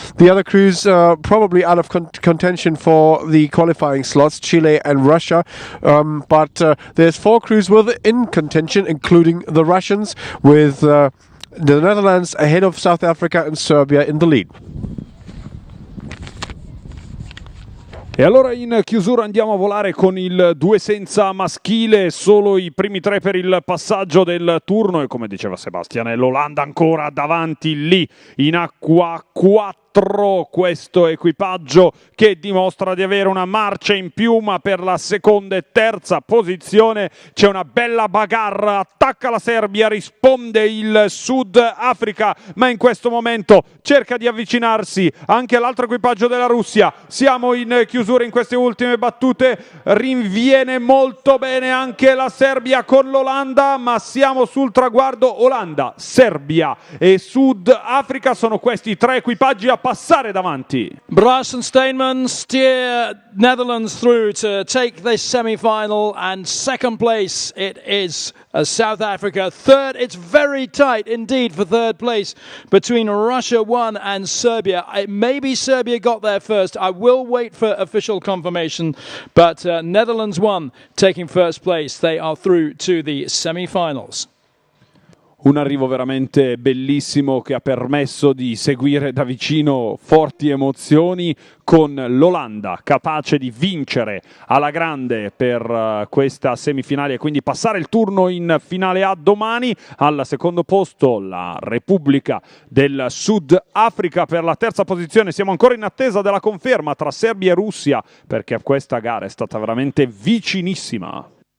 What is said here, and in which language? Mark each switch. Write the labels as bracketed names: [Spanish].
[English] The other crews probably out of contention for the qualifying slots, Chile and Russia, but there's four crews in contention, including the Russians, with the Netherlands ahead of South Africa and Serbia in the lead. [Italian] E allora in chiusura andiamo a volare con il 2 senza maschile, solo i primi tre per il passaggio del turno e, come diceva Sebastian, l'Olanda ancora davanti lì in acqua 4. Questo equipaggio che dimostra di avere una marcia in più, ma per la seconda e terza posizione c'è una bella bagarre. Attacca la Serbia, risponde il Sud Africa, ma in questo momento cerca di avvicinarsi anche all'altro equipaggio della Russia. Siamo in chiusura in queste ultime battute, rinviene molto bene anche la Serbia con l'Olanda, ma siamo sul traguardo. Olanda, Serbia e Sud Africa sono questi tre equipaggi a passare davanti. [English] Brass and Steinman steer Netherlands through to take this semi-final, and second place it is South Africa. Third, it's very tight indeed for third place between Russia 1 and Serbia. Maybe Serbia got there first. I will wait for official confirmation, but Netherlands 1 taking first place. They are through to the semi-finals. [Italian] Un arrivo veramente bellissimo che ha permesso di seguire da vicino forti emozioni, con l'Olanda capace di vincere alla grande per questa semifinale e quindi passare il turno in finale A domani. Al secondo posto la Repubblica del Sud Africa, per la terza posizione siamo ancora in attesa della conferma tra Serbia e Russia, perché questa gara è stata veramente vicinissima.